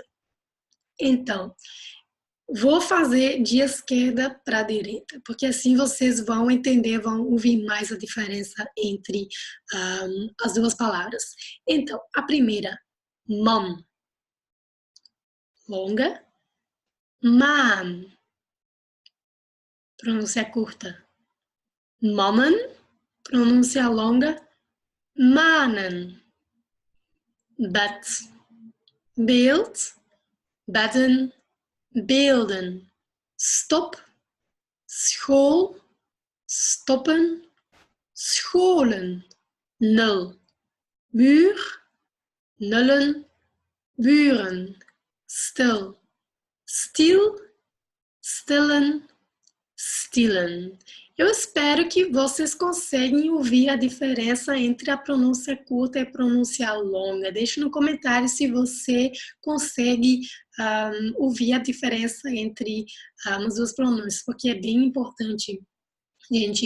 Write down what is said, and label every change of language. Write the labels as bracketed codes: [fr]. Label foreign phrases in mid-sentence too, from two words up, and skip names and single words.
[pt] Então, vou fazer de esquerda para a direita, porque assim vocês vão entender, vão ouvir mais a diferença entre as duas palavras. Então, a primeira, mom, longa, man, pronúncia curta. Mommen, pronúncia longa, [nl] manen. Bed, beeld, bedden, beelden. Stop, school, stoppen, scholen. Nul, muur, nullen, buren. Stil, stil, stillen, stilen. [pt] Eu espero que vocês conseguem ouvir a diferença entre a pronúncia curta e a pronúncia longa. Deixe no comentário se você consegue ouvir a diferença entre as duas pronúncias, porque é bem importante, gente.